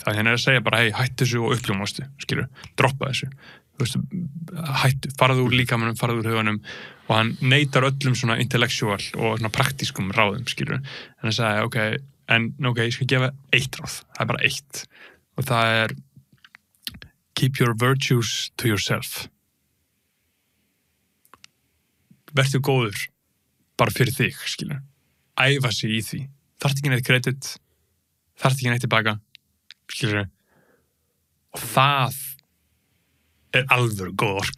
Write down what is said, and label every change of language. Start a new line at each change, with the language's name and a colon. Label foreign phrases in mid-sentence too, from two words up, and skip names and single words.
Icelandic: Það hann að segja bara, hei, hættu þessu og uppljómastu, skilur, droppa þessu. Þú veist, hættu, farðu úr líkamanum, farðu úr huganum og hann neitar öllum svona intellectual og svona praktískum ráðum, skilur. En hann sagði, ég skal gefa eitt ráð, það bara eitt. Og það
English: keep your virtues to yourself.
Icelandic: Vertu góður bara fyrir þig, skilur. Æfa sig í því. Þarft ekki neitt kredit, þarft ekki neitt tilbaka, skilur. Og það alvöru góð orka.